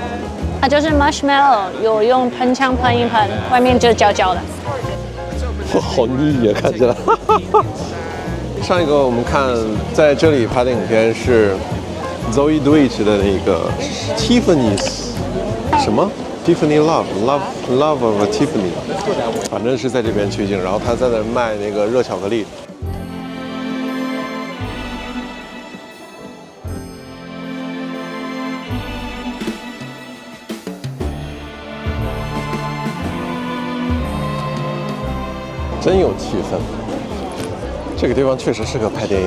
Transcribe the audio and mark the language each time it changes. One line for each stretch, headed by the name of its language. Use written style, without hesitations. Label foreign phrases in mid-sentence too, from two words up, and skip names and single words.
Chinese: 它就是 marshmallow， 有用噴槍噴一噴，外面就焦焦的。好膩呀，看起來。上一個我們看在這裡拍的影片是 Zoe Deutch 的那個 Tiffany's 什麼 Tiffany Love of Tiffany，反正是在這邊取景，然後他在那賣那個熱巧克力。真有气氛，這個地方確實適合拍電影，